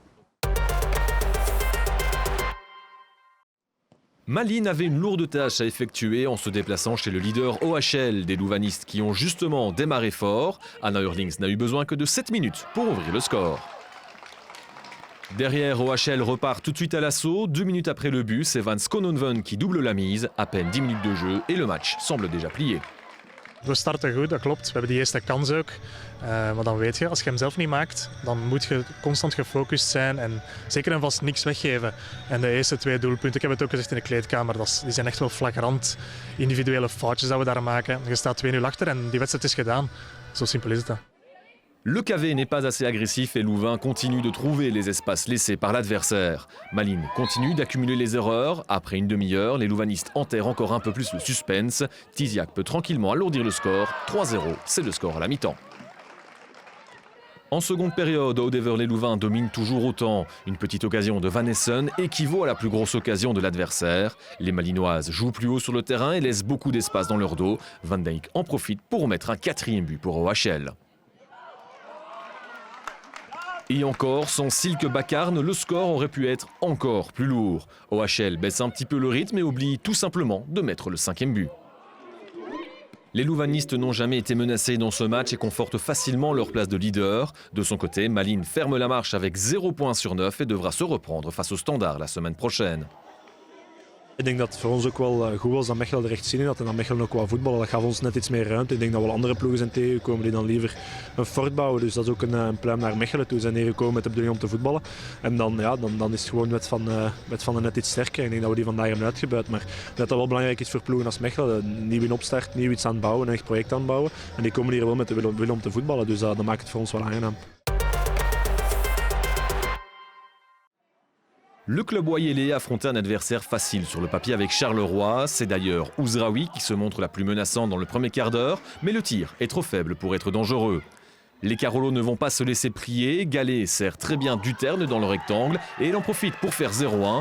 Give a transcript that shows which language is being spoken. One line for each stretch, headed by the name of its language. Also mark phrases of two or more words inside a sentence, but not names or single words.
French: Malines avait une lourde tâche à effectuer en se déplaçant chez le leader OHL des Louvanistes qui ont justement démarré fort. Anna Hurlings n'a eu besoin que de 7 minutes pour ouvrir le score. Derrière, OHL repart tout de suite à l'assaut. 2 minutes après le but, c'est Van Skononven qui double la mise. À peine 10 minutes de jeu et le match semble déjà plié.
Dutch: We starten goed, dat klopt. We hebben die eerste kans ook. Maar dan weet je, als je hem zelf niet maakt, dan moet je constant gefocust zijn en zeker en vast niks weggeven. En de eerste 2 doelpunten, ik heb het ook gezegd in de kleedkamer, die zijn echt wel flagrant individuele foutjes dat we daar maken. Je staat 2-0 achter en die wedstrijd is gedaan. Zo simpel is het.
French: Le KV n'est pas assez agressif et Louvain continue de trouver les espaces laissés par l'adversaire. Malines continue d'accumuler les erreurs. Après une demi-heure, les Louvanistes enterrent encore un peu plus le suspense. Tiziak peut tranquillement alourdir le score. 3-0, c'est le score à la mi-temps. En seconde période, Odever les Louvains dominent toujours autant. Une petite occasion de Van Essen équivaut à la plus grosse occasion de l'adversaire. Les Malinoises jouent plus haut sur le terrain et laissent beaucoup d'espace dans leur dos. Van Dijk en profite pour mettre un 4e but pour OHL. Et encore, sans Silke Bakarn, le score aurait pu être encore plus lourd. OHL baisse un petit peu le rythme et oublie tout simplement de mettre le 5e but. Les louvanistes n'ont jamais été menacés dans ce match et confortent facilement leur place de leader. De son côté, Malines ferme la marche avec 0 points sur 9 et devra se reprendre face au Standaard la semaine prochaine.
Dutch: Ik denk dat het voor ons ook wel goed was dat Mechelen er echt zin in had en dat Mechelen ook qua voetballen. Dat gaf ons net iets meer ruimte. Ik denk dat wel andere ploegen zijn tegengekomen die dan liever een fort bouwen. Dus dat is ook een pluim naar Mechelen toe. Ze zijn neergekomen met de bedoeling om te voetballen. En dan is het gewoon met van net iets sterker. Ik denk dat we die vandaag hebben uitgebuit. Maar dat wel belangrijk is voor ploegen als Mechelen. Nieuw in opstart, nieuw iets aan het bouwen, een echt project aan het bouwen. En die komen hier wel met de wil om te voetballen. Dus dat maakt het voor ons wel aangenaam.
French: Le club oyelais affrontait un adversaire facile sur le papier avec Charleroi. C'est d'ailleurs Ouzraoui qui se montre la plus menaçante dans le premier quart d'heure, mais le tir est trop faible pour être dangereux. Les Carolos ne vont pas se laisser prier. Gallet sert très bien Duterne dans le rectangle et il en profite pour faire 0-1.